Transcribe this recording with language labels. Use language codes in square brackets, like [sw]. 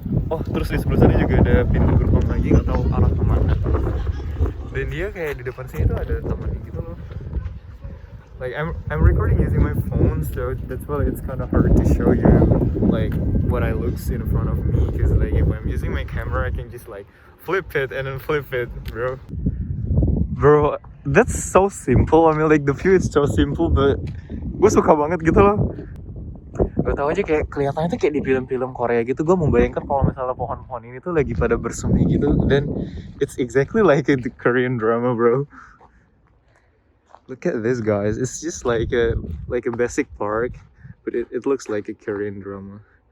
[id] Oh terus di sebelah sana juga ada pintu gerbang lagi, nggak tahu arah kemana. Dan dia kayak di depan sini tuh ada taman gitu loh. [en] Like I'm recording using my phone, so that's why it's kind of hard to show you like what I looks in front of me. Cause like if I'm using my camera, I can just like flip it and then flip it, bro. Bro, that's so simple. I mean like the view is so simple, but [id] gue suka banget gitu loh. Gak tau aja kayak kelihatannya tuh kayak di film-film Korea gitu. Gue membayangkan kalau misalnya pohon-pohon ini tuh lagi pada bersemi gitu. Dan [en] it's exactly like a Korean drama, bro. Look at this, guys. It's just like a basic park, but it looks like a Korean drama.